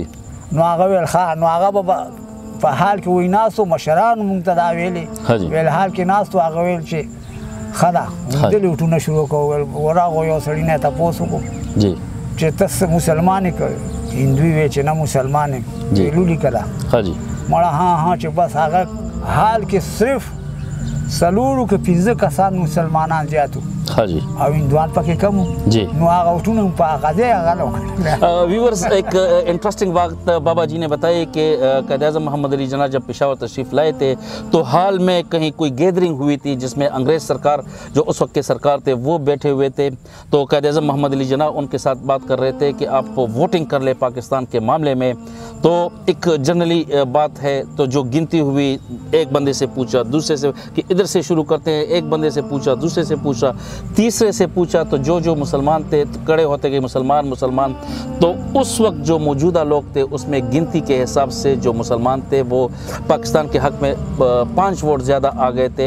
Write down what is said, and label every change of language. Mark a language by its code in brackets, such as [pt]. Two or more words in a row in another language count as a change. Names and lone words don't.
[ps] نو هغه ویل ښه نو هغه به په حال کې وی ناستو مشرانو مونږ ته دا ویلې ویل حال کې ناستو هغه ویل چې ښه ده دلې وټونه شروع کړو ورغو یو سړي نه تپوس وکړو چې ته مسلمان یې که هندوی وی چې نه مسلمان یې ویلو لیکله مړه ها چې بس هغه حال کې صرف 4 که 15 کسان مسلمانان زیاتو او هندوان پکې کم نو هغه وټونه په هغه هغه [ur] ویورز ایک انٹرسٹنگ بات بابا جی نے بتایا کہ قائد اعظم محمد علی جناح جب پشاور تشریف لائے تھے تو ہال میں کہیں کوئی گیدرنگ ہوئی تھی جس میں انگریز سرکار جو اس وقت کے سرکار تھے وہ بیٹھے ہوئے تھے تو قائد اعظم محمد علی جناح ان کے ساتھ بات کر رہے تھے کہ آپ ووٹنگ کر لے پاکستان کے معاملے میں تو ایک جنرلی بات ہے تو جو گنتی ہوئی ایک بندے سے پوچھا دوسرے سے کہ ادھر سے شروع کرتے ہیں ایک بندے سے پوچھا دوسرے سے پوچھا تیسرے سے پوچھا تو جو مسلمان تھے کڑے ہوتے گئے مسلمان تو اس وقت جو موجودہ لوگ تھے اس میں گنتی کے حساب سے جو مسلمان تھے وہ پاکستان کے حق میں 5 ووٹ زیادہ آ گئے تھے.